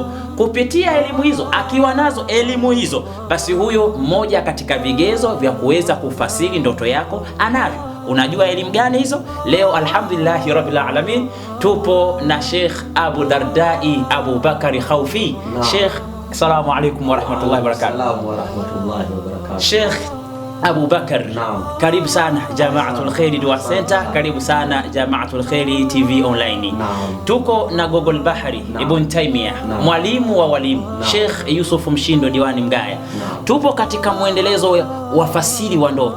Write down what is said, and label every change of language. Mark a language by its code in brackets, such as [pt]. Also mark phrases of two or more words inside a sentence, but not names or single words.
[sw] Kupitia elimu hizo, akiwa nazo elimu hizo, basi huyo mmoja katika vigezo vya kuweza kufasiri ndoto yako anavyo. Unajua elimu gani hizo? Leo [ar] الحمد لله رب العالمين [sw] tupo na Sheikh Abu Dardai Abu Bakari Khaufi. Sheikh, [ar] السلام عليكم ورحمة الله وبركاته. السلام ورحمة الله وبركاته. [sw] Sheikh Abu Bakar, karibu sana Jamaatul Khairi Dua Center, karibu sana Jamaatul Khairi TV online. Tuko na Gogol Bahari Ibn Taymiyyah, mwalimu wa walimu, Sheikh Yusuf Mshindo Diwani Mgaya. Tupo katika mwendelezo wa wafasiri wa ndoto.